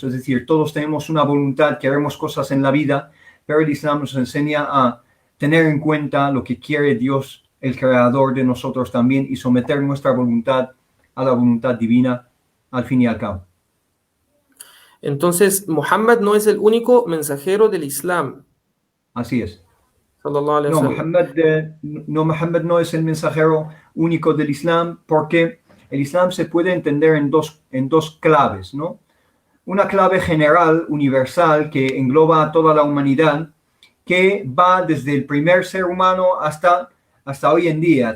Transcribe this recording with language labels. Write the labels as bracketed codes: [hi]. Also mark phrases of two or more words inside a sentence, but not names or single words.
[es] Es decir, todos tenemos una voluntad, queremos cosas en la vida, pero el Islam nos enseña a tener en cuenta lo que quiere Dios, el creador de nosotros también, y someter nuestra voluntad a la voluntad divina al fin y al cabo. Entonces, Muhammad no es el único mensajero del Islam, Así es. [ar] sallallahu alaihi [es] No, [ar] wasallam. [es] Muhammad no es el mensajero único del Islam, porque el Islam se puede entender en dos claves, ¿no? Una clave general, universal, que engloba a toda la humanidad, que va desde el primer ser humano hasta hoy en día.